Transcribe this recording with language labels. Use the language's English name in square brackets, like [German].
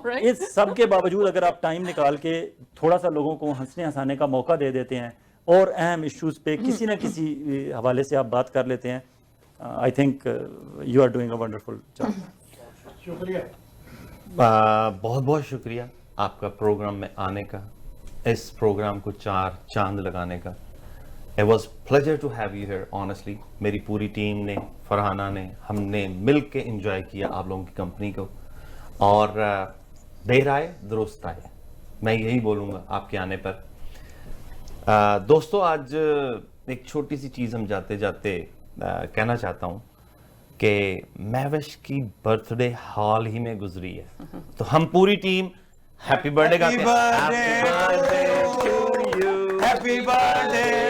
[Urdu] اس سب کے باوجود اگر آپ ٹائم نکال کے تھوڑا سا لوگوں کو ہنسنے ہنسانے کا موقع دے دیتے ہیں اور اہم ایشوز پہ کسی نہ کسی حوالے سے آپ بات کر لیتے ہیں, [English] I think you are doing a wonderful job. [Urdu] شکریہ, بہت بہت شکریہ آپ کا پروگرام میں آنے کا, اس پروگرام کو 4 چاند لگانے کا. [English] It was pleasure to have you here honestly. [Urdu] میری پوری ٹیم نے, فرحانہ نے, ہم نے مل کے انجوائے کیا آپ لوگوں کی کمپنی کو. اور دیر آئے درست آئے, میں یہی بولوں گا آپ کے آنے پر. دوستو, آج ایک چھوٹی سی چیز ہم جاتے جاتے کہنا چاہتا ہوں کہ مہوش کی برتھ ڈے حال ہی میں گزری ہے, تو ہم پوری ٹیم ہیپی برتھ ڈے گاتے ہیں.